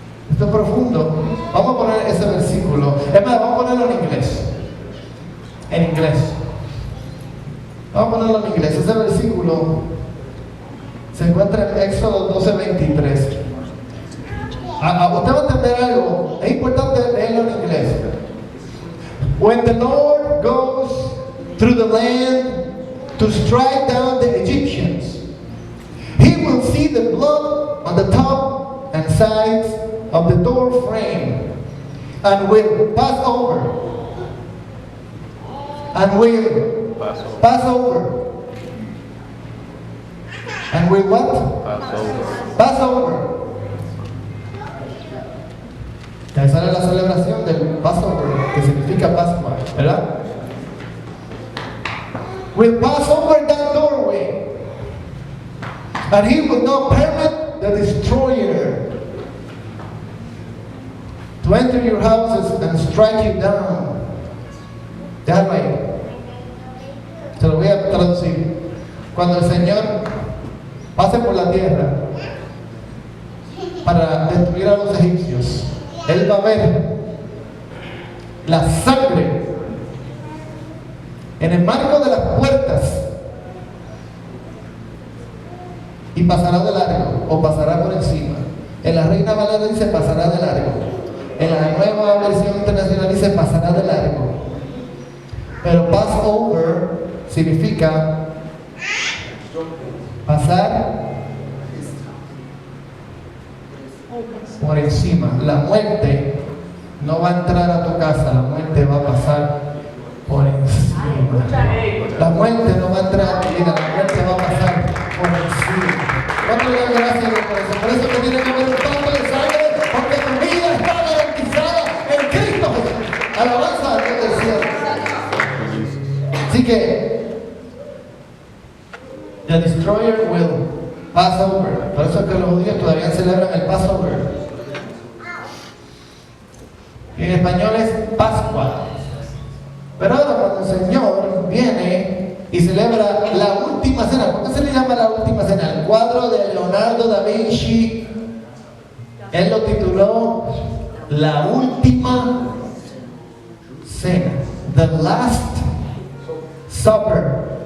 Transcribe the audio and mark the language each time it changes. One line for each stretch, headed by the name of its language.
Spanish: Esto es profundo. Vamos a poner ese versículo. Es más, vamos a ponerlo en inglés. En inglés. Vamos a ponerlo en inglés. Ese versículo se encuentra en Éxodo 12:23. Usted va a entender algo. Es importante leerlo en inglés.
English: When the Lord goes through the land to strike down the Egyptians, He will see the blood on the top and sides of the door frame, and will pass over. And will pass over. And will what? Pass over.
Spanish: Esa era la celebración del Passover, que significa Pascua, ¿verdad?
English: Will pass over that doorway, and He will not permit the destroyer to enter your houses and strike you down.
Spanish: Déjalo ahí. Se lo voy a traducir. Cuando el Señor pase por la tierra para destruir a los egipcios, Él va a ver la sangre en el marco de las puertas y pasará de largo o pasará por encima. En la Reina Valera dice pasará de largo. En la nueva versión internacional dice pasará de largo. Pero Passover significa pasar por encima. La muerte no va a entrar a tu casa, la muerte va a pasar por encima. La muerte no va a entrar a tu vida, la muerte va a pasar por encima. ¿Cuánto le dan gracias a Dios por eso? Por eso que tiene que haber un pacto de sangre, porque tu vida está garantizada en Cristo Jesús. Alabanza a Dios del cielo. Así que,
English: the destroyer will pass over.
Spanish: Por eso es que los judíos todavía celebran el Passover. En español es Pascua. Pero ahora cuando el Señor viene y celebra la última cena, ¿por qué se le llama la última cena? El cuadro de Leonardo da Vinci, él lo tituló La Última Cena, The Last Supper.